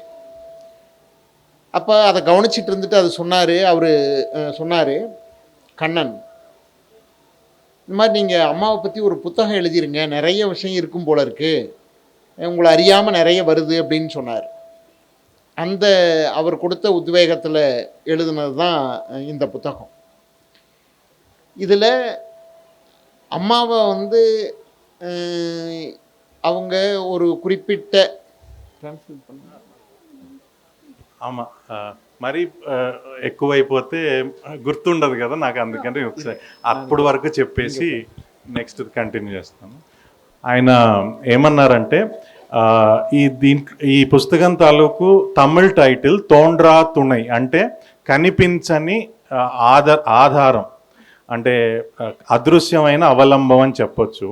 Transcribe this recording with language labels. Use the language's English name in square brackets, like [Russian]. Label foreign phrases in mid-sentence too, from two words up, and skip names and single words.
[Tamil] அப்போ அதை கவனிச்சிட்டு இருந்துட்டு அது அவர் சொன்னார், கண்ணன், இந்த மாதிரி நீங்கள் அம்மாவை பற்றி ஒரு புத்தகம் எழுதிருங்க, நிறைய விஷயம் இருக்கும் போல இருக்குது, உங்களை அறியாமல் நிறைய வருது அப்படின்னு சொன்னார். அந்த அவர் கொடுத்த உத்வேகத்தில் எழுதுனது தான் இந்த புத்தகம். இதில் அம்மாவை அவங்க ஒரு குறிப்பிட்ட [Telugu] ఆమా మరీ ఎక్కువైపోతే గుర్తుండదు కదా నాకు, అందుకని ఒకసారి అప్పుడు వరకు చెప్పేసి [English] next continue [Telugu] చేస్తాను. ఆయన ఏమన్నారంటే ఈ పుస్తకం తాలూకు [English] Tamil title [Tamil] தோன்றா துணை, [Telugu] అంటే కనిపించని ఆధారం, అంటే అదృశ్యమైన అవలంబం అని చెప్పొచ్చు.